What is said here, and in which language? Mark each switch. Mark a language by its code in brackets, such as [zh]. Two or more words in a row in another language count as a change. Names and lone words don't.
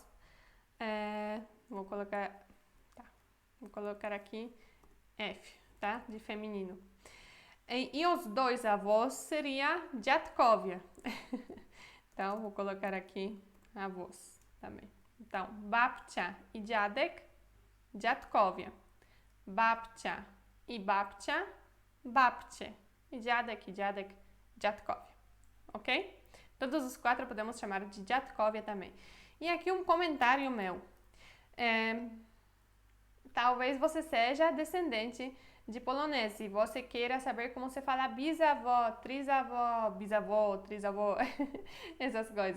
[pt] Vou colocar aqui F, tá? De feminino. E os dois avós seria dziadkowie. Então, vou colocar aqui avós também. Então, [pl] babcia e dziadek, dziadkowie. Babcia i babcia, babcie. E dziadek, dziadkowie. [pt] Ok? Todos os quatro podemos chamar de dziadkowie também. E aqui um comentário meu. Talvez você seja descendente de polonês e você queira saber como se fala bisavó, trisavó, essas coisas.